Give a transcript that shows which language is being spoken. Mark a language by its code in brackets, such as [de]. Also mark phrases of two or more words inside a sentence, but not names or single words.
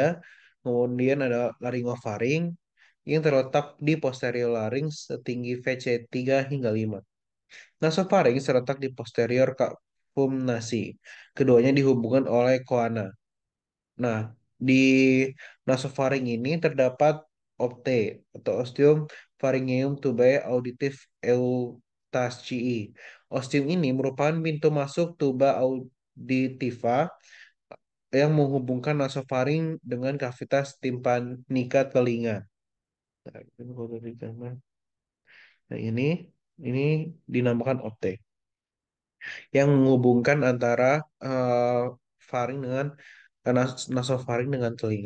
[id] Kemudian ada laryngofaring yang terletak di posterior larynx setinggi VC3 hingga 5. Nasofaring terletak di posterior [la] cavum nasi. [id] Keduanya dihubungkan oleh coana. Nah, di nasofaring ini terdapat opte atau [la] ostium pharyngeum tubae auditif eutacii. [id] Ostium ini merupakan pintu masuk [la] tuba auditiva [id] yang menghubungkan nasofaring dengan kavitas timpanika telinga. Nah, ini kalau dari gambar. Nah, ini dinamakan opte yang menghubungkan antara faring dengan nasofaring dengan telinga.